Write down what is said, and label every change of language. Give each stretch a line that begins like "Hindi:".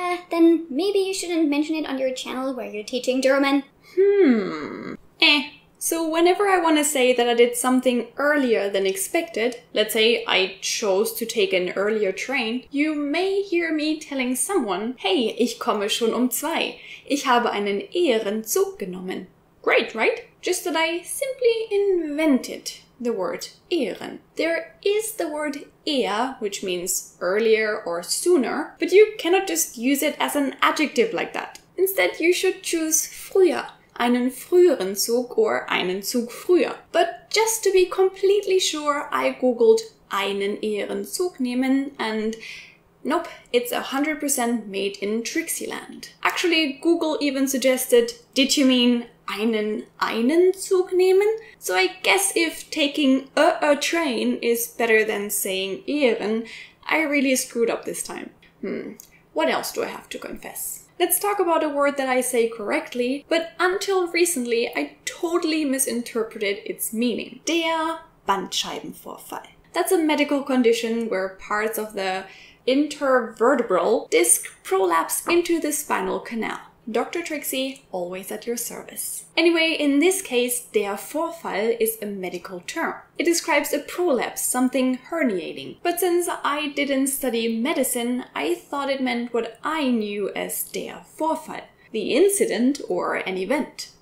English: Then maybe you shouldn't mention it on your channel where you're teaching German. So whenever I want to say that I did something earlier than expected, let's say I chose to take an earlier train, you may hear me telling someone, hey,
German: ich komme schon um 2. Ich habe einen Ehrenzug genommen.
English: Great, right? Just that I simply invented the word Ehren. There is the word eher, which means earlier or sooner, but you cannot just use it as an adjective like that. Instead, you should choose früher.
German: Einen früheren Zug or einen Zug früher.
English: But just to be completely sure, I googled
German: einen Ehrenzug nehmen
English: and nope, it's 100% made in Trixieland. Actually, Google even suggested, did you mean
German: einen Zug nehmen?
English: So I guess if taking a train is better than saying Ehren, I really screwed up this time. What else do I have to confess? Let's talk about a word that I say correctly, but until recently I totally misinterpreted its meaning.
German: Der Bandscheibenvorfall.
English: That's a medical condition where parts of the intervertebral disc prolapse into the spinal canal. Dr. Trixie, always at your service. Anyway, in this case, der Vorfall is a medical term. It describes a prolapse, something herniating. But since I didn't study medicine, I thought it meant what I knew as der Vorfall, the incident or an event.